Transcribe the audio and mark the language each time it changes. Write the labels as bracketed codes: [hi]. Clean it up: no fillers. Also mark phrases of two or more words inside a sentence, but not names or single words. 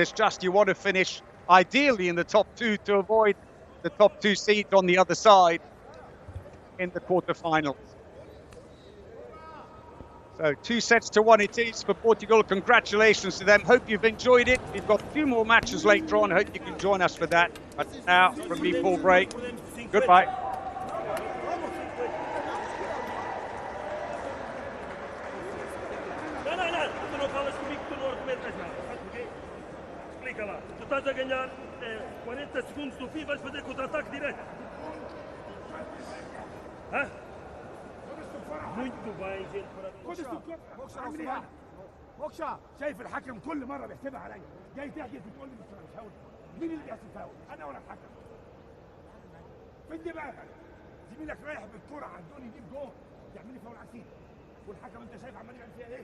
[en] It's just you want to finish ideally in the top two to avoid the top two seeds on the other side in the quarterfinals. So 2-1 it is for Portugal. Congratulations to them. Hope you've enjoyed it. We've got 2 more matches later on. Hope you can join us for that. But now, from me, Paul Bray, goodbye. [pt] Tu estás a ganhar 40 segundos do fim, vais fazer contra-ataque direto. Hã? Muito bem, gente. [ar] خد السكر اعمل ايه؟ موكشا شايف الحكم كل مره بيحسبها عليا، جاي تحجز وتقول لي مش فاول. مين اللي بيحسب فاول؟ انا ولا الحكم؟ فين دماغك؟ زميلك رايح بالكرة على الجون يجيب جول، تعمل لي فاول عسير. والحكم انت شايف عمال يعمل فيها ايه؟